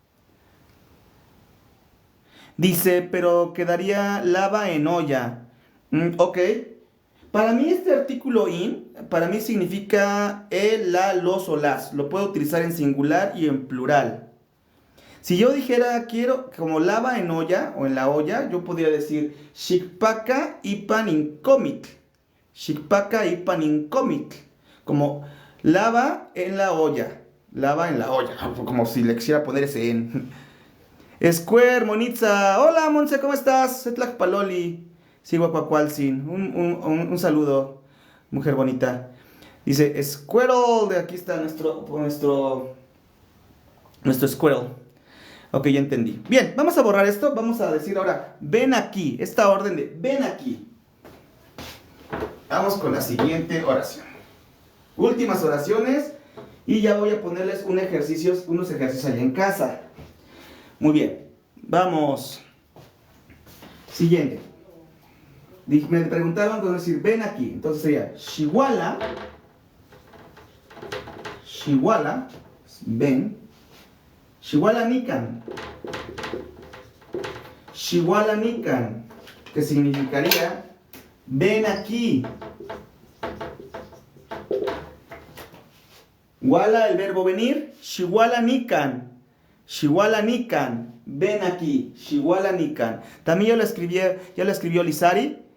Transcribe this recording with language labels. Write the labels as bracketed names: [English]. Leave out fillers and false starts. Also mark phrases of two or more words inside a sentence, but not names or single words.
[Spanish] Dice, pero quedaría lava en olla. Ok. Para mí este artículo in, para mí significa el, la, los o las. Lo puedo utilizar en singular y en plural. Si yo dijera quiero como lava en olla o en la olla, yo podría decir [Nahuatl languages] Shikpaka ipan inkomik. Shikpaka ipan inkomik. [Spanish] Como lava en la olla. Lava en la olla. Como si le quisiera poner ese en. Square, Monitza. Hola, Monse, ¿cómo estás? [Nahuatl languages] Setlak Paloli. Siguacuacualcin. [Spanish] Un saludo, mujer bonita. Dice Squirrel. De aquí está nuestro Squirrel. Ok, ya entendí. Bien, vamos a borrar esto. Vamos a decir ahora, ven aquí. Esta orden de ven aquí. Vamos con la siguiente oración. Últimas oraciones. Y ya voy a ponerles unos ejercicios allá en casa. Muy bien. Vamos. Siguiente. Me preguntaron cómo decir ven aquí. Entonces sería [Nahuatl languages] Shiwala. Shiwala. Ven. Shiwala Nikan. Shiwala Nikan. [Spanish] Que significaría ven aquí. Wala, el verbo venir. [Nahuatl languages] Shiwala Nikan. Shiwala Nikan. [Spanish] Ven aquí. [Nahuatl languages] Shiwala Nikan. [Spanish] También ya lo escribió Lizari.